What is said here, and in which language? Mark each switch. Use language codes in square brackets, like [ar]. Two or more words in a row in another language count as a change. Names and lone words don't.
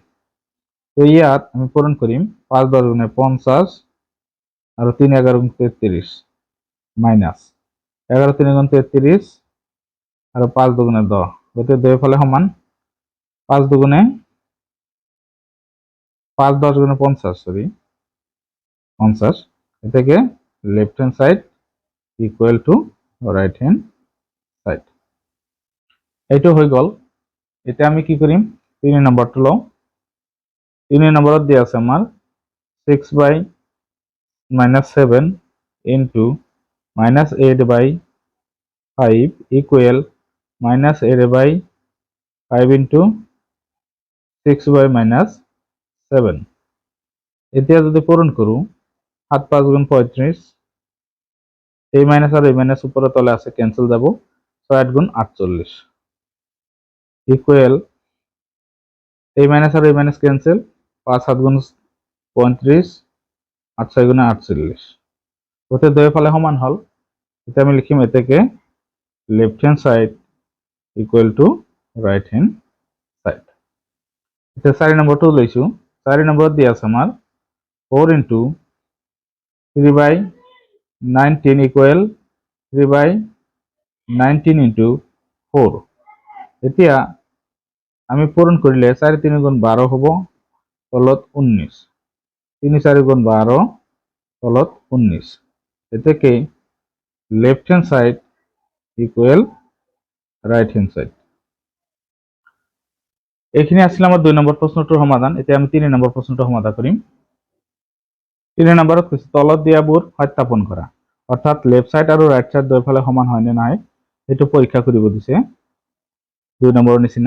[as] তো ইয়াত আমি পূরণ করিম 5 10 গুণে 50, আর 3 11 গুণ 33, মাইনাস 11 3 গুণ 33, আর 5 2 গুণে 10, গতি দুই ফলে সমান। 5 2 গুণে 5 10 গুণে 50, সরি 50, এটাকে [en] left hand side equal to right hand side. [as] এইটো হৈ গ'ল। এটা আমি কি কৰিম, 3 নম্বৰটো লওঁ। 3 নম্বৰত দিয়া আছে আমাৰ 6/-7 ইন্টু -8/5 ইকুয়াল -8/5 ইন্টু 6/-7। এতিয়া যদি পূরণ কৰো, 7 5 গুণ 35, এই মাইনাস আর এই মাইনাস উপরে তলে আছে, ক্যান্সেল যাব, 6 8 গুণ 48 ইকুয়াল, এই মাইনাস আর এই মাইনাস ক্যান্সেল, 5 7 গুণ 35, 8 6 গুণে 48, ওতে দুই ফলে সমান হল। এটা আমি লিখিম এটাকে [en] left hand side equal to right hand side. [as] এটা 4 নম্বরটো লৈছো। 4 নম্বরত দিয়া আছে আমার 4 ইন্টু 3/19 ইকুৱেল 3/19 ইনটু 4। এতিয়া আমি পূৰণ কৰিলে 4 3 গুণ 12 হ'ব, তলত 19, 3 4 গুণ 12, তলত 19। এতেকে [en] left hand side equal right hand side. [as] এইখিনি আছিল আমাৰ 2 নম্বৰ প্ৰশ্নটোৰ সমাধান। এতিয়া আমি 3 নম্বৰ প্ৰশ্নটো সমাধান কৰিম। 3 নম্বৰত কৈছে তলত দিয়াবোৰ সত্যাপন কৰা, অৰ্থাৎ [en] left side [as] আৰু [en] right side [as] দুয়োফালে সমান হয় নে নাই সেইটো পৰীক্ষা কৰিব দিছে 2 নম্বৰৰ নিচিনা।